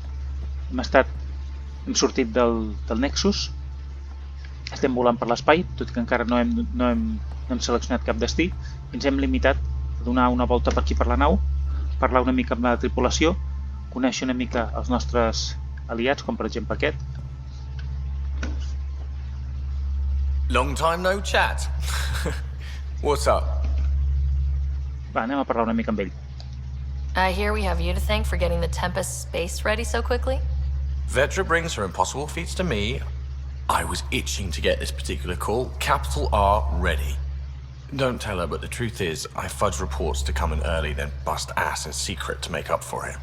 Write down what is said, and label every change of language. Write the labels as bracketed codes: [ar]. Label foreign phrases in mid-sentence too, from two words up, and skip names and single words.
[ca] Hem sortit del Nexus. Estem volant per l'espai, tot i que encara no hem seleccionat cap destí. Ens hem limitat a donar una volta per aquí per la nau, parlar una mica amb la tripulació, conèixer una mica els nostres aliats, com per exemple aquest. [en] Long time no chat. What's up? [ca] Va, anem a parlar una mica amb ell. [en] I hear we have you to thank for getting the Tempest space ready so quickly? Vetra brings her impossible feats to me. I was itching to get this particular call. Capital R ready. Don't tell her, but the truth is, I fudge reports to come in early, then bust ass in secret to make up for it.